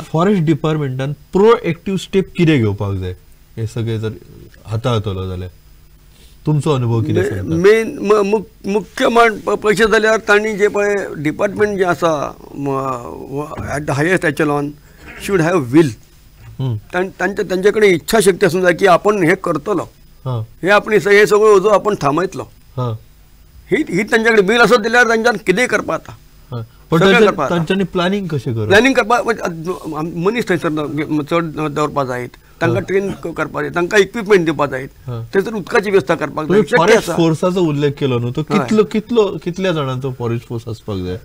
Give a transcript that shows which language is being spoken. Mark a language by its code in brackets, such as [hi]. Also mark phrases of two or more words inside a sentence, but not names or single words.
[en] forest department proactive step [kok] कितें घेवपाक जाय हे सगळे जर हाताळतलो जाल्यार तुमचो अनुभव कितें? मेन मुख्य पयशे जाल्यार तांणी जे पळय डिपार्टमेंट जे आसा [en] at the highest echelon should have will. [kok] त्यांचे कडेन इच्छा शक्ती आसूंक जाय की आपण हे करतलो, हे आपण हे सगळं ओझो आपण थांबयतलो. ही त्यांचे कडेन बिल आसत जाल्यार तांच्यान कितेंय करपाक जाता. तांच्यांनी प्लॅनिंग कशें करप? प्लॅनिंग करपाक मनीस थंयसर चड दवरपाक जायत, तांकां ट्रेन करपाक जाय, तांकां इक्विपमेंट दिवपाक जाय, थंयसर उदकाची वेवस्था करपाक जाय. [en] forest force [kok] उल्लेख केलो न्हू, तो कितल्या जाणांचो [en] forest force [kok] आसपाक जाय?